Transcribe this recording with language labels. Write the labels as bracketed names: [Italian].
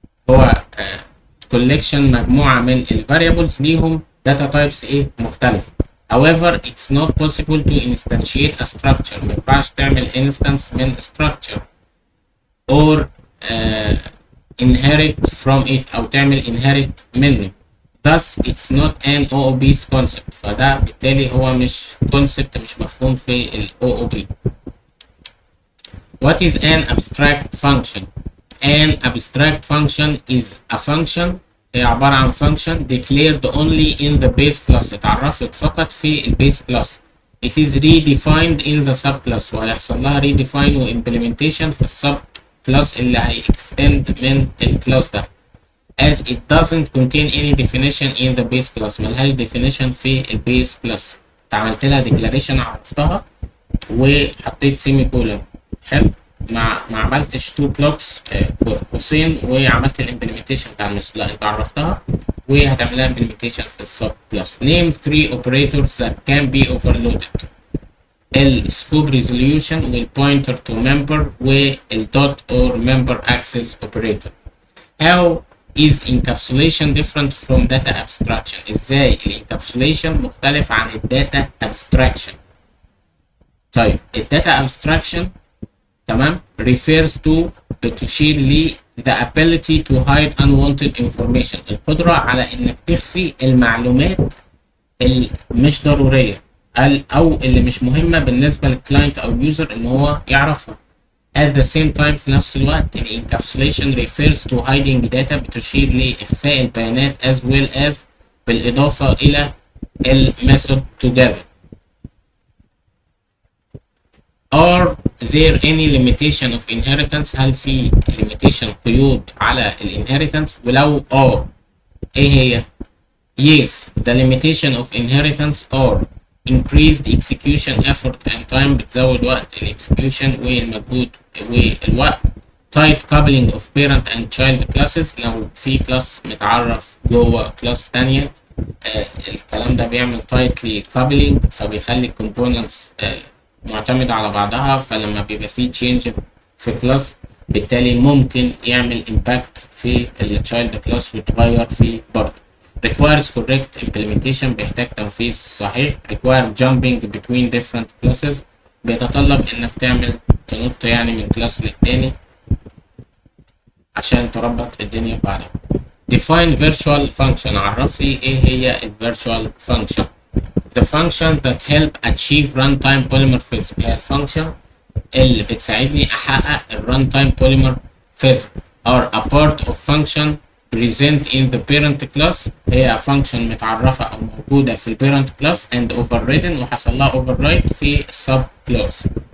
[Arabic] هو collection مجموعة من ال variables ليهم data types ايه مختلفة. [English] However, it's not possible to instantiate a structure. [Arabic] ما ينفعش تعمل instance من structure. [English] or inherit from it [Arabic] أو تعمل inherit منه. [English] thus it's not an OOP's concept. [Arabic] فده بالتالي هو مش concept، مش مفهوم في ال OOP. [English] What is an abstract function? An abstract function is a function، [Arabic] هي عبارة عن [English] function declared only in the base class، [Arabic] اتعرفت فقط في ال [English] base class. It is redefined in the subclass، [Arabic] وهيحصل لها redefine و implementation في السب كلاس اللي هيextend من الكلاس ده. [English] as it doesn't contain any definition in the base class، [Arabic] ملهاش definition في ال [English] base class. [Arabic] عملت لها declaration عرفتها وحطيت سيمي كولون. حلو. ما عملتش تو بلوكس قوسين وعملت الامبلمنتيشن بتاع المثل، لا انت عرفتها وهتعمل لها امبلمنتيشن في السب كلاس. [English] name 3 operators that can be overloaded. [Arabic] السكوب ريزوليوشن والبوينتر تو ممبر والدوت اور ممبر اكسس اوبريتور. [English] how is encapsulation different from data abstraction؟ [Arabic] ازاي الانكابسوليشن مختلف عن الداتا abstraction؟ طيب الداتا abstraction تمام [English] refers to [Arabic] بتشير ل [English] the ability to hide unwanted information، [Arabic] القدرة على انك تخفي المعلومات اللي مش ضرورية او اللي مش مهمة بالنسبة للكلاينت او اليوزر ان هو يعرفها. [English] at the same time [Arabic] في نفس الوقت [English] ال encapsulation refers to hiding data، [Arabic] بتشير لإخفاء البيانات [English] as well as [Arabic] بالإضافة إلى [English] ال method together. are there any limitation of inheritance؟ [Arabic] هل في [English] limitation [Arabic] قيود على [English] ال inheritance؟ [Arabic] ولو ايه هي؟ [English] yes the limitation of inheritance are increased execution effort and time، [Arabic] بتزود وقت ال [English] execution [Arabic] والمجهود والوقت. [English] tight coupling of parent and child classes، [Arabic] لو في كلاس متعرف جوه كلاس تانية الكلام ده بيعمل tightly coupling، فبيخلي components معتمدة على بعضها، فلما بيبقى فيه change في كلاس بالتالي ممكن يعمل impact في ال child class ويتغير فيه برضه. [English] requires correct implementation، [Arabic] بيحتاج تنفيذ صحيح. [English] require jumping between different classes، [Arabic] بيتطلب انك تنط يعني من كلاس للتاني عشان تربط الدنيا ببعضها. [English] define virtual function، [Arabic] عرف لي ايه هي ال virtual function. [English] the function that help achieve runtime polymorphism، [Arabic] هي الفانكشن اللي بتساعدني احقق ال [English] runtime polymorphism. are a part of function present in the parent class، هي function [Arabic] متعرفة أو موجودة في ال [English] parent class and overridden [Arabic] وحصل لها [English] override في sub class.